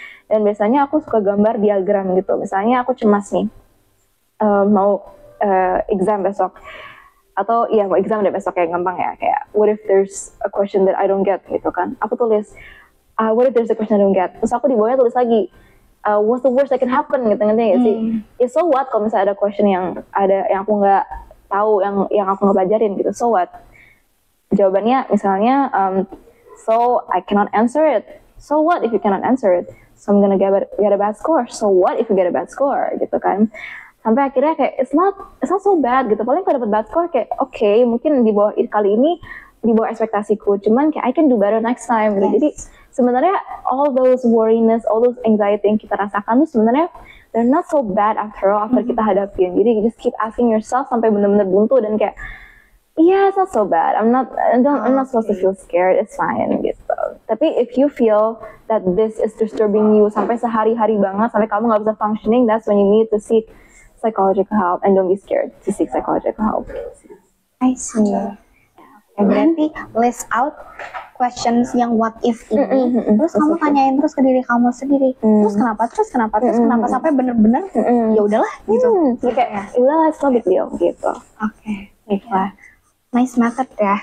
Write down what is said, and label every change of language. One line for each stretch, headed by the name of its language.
Indonesian: Dan biasanya aku suka gambar diagram gitu. Misalnya aku cemas nih, mau exam besok. Atau ya mau exam deh besok, kayak gampang ya. Kayak
English: what if there's a question that I don't get
Indonesian: gitu kan. Aku tulis,
English: what if there's a question I don't get.
Indonesian: Terus aku di bawahnya tulis lagi,
English: what's the worst that can happen
Indonesian: gitu, ngerti gak sih? Ya
English: so what
Indonesian: kalau misalnya ada question yang aku nggak tahu, yang aku nggak pelajarin gitu.
English: So what?
Indonesian: Jawabannya misalnya,
English: so I cannot answer it. So what if you cannot answer it? So I'm gonna get a bad score. So what if you get a bad score
Indonesian: gitu kan? Sampai akhirnya kayak
English: it's not so bad gitu.
Indonesian: Paling kalau dapat
English: bad score
Indonesian: kayak
English: okay,
Indonesian: mungkin di bawah kali ini di bawah ekspektasiku. Cuman kayak
English: I can do better next time
Indonesian: gitu. Jadi sebenarnya
English: all those worriness, all those anxiety
Indonesian: yang kita rasakan tuh sebenarnya
English: they're not so bad after all after
Indonesian: kita hadapin. Jadi
English: just keep asking yourself
Indonesian: sampai benar-benar buntu dan kayak
English: yeah, it's not so bad. I'm not supposed to feel scared. It's fine
Indonesian: gitu. Tapi
English: if you feel that this is disturbing you
Indonesian: sampai sehari-hari banget, sampai kamu nggak bisa
English: functioning, that's when you need to seek psychological help and don't be scared to seek psychological help. I see.
Indonesian: Berarti
English: list out questions
Indonesian: yang
English: what if
Indonesian: ini, terus kamu tanyain terus ke diri kamu sendiri, terus kenapa sampai bener-bener ya udahlah gitu. Jadi kayak ya udahlah,
English: it's no big deal
Indonesian: gitu. Oke, baiklah.
English: Nice method
Indonesian: ya.